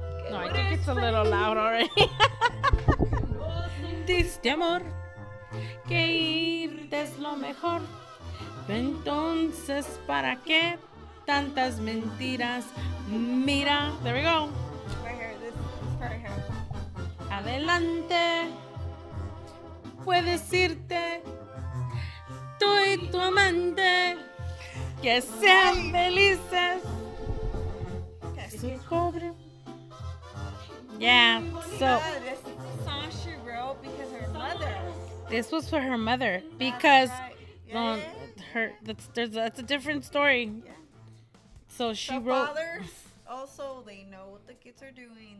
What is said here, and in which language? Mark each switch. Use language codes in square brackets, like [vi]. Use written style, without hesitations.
[en] No, I think it's a little loud already. [es] Diste amor que irte es lo mejor. Entonces, ¿para qué tantas mentiras? Mira, [en] there we go. Right here, this part right here. [es] Adelante, puedes irte, tú y tu amante, que sean felices. Que cobre. [en] Yeah, so This is the song she wrote because her mother. This was for her mother because right. that's a different story. Yeah. So she wrote. Fathers also, they know what the kids are doing.